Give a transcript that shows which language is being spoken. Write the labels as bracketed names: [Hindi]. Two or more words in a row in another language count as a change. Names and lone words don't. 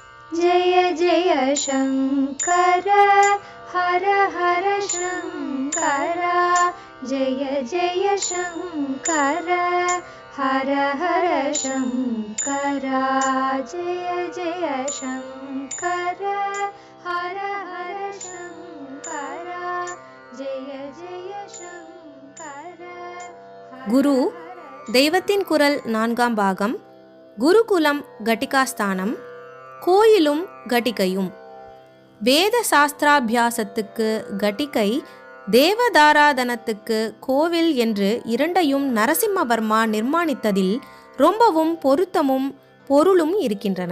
[Sanskrit] जय जय शङ्कर हर हर शङ्कर जय जय शङ्कर हर हर शङ्कर जय जय शङ्कर हर हर शङ्कर जय जय शङ्कर [Tamil] குரு தெய்வத்தின் குரல் 4ஆம் பாகம். குருகுலம் கட்டிகாஸ்தானம், கோயிலும் கட்டிகையும். வேத சாஸ்திராபியாசத்துக்கு கட்டிகை, தேவதாராதனத்துக்கு கோவில் என்று இரண்டையும் நரசிம்மவர்மா நிர்மாணித்ததில் ரொம்பவும் பொருத்தமும் பொருளும் இருக்கின்றன.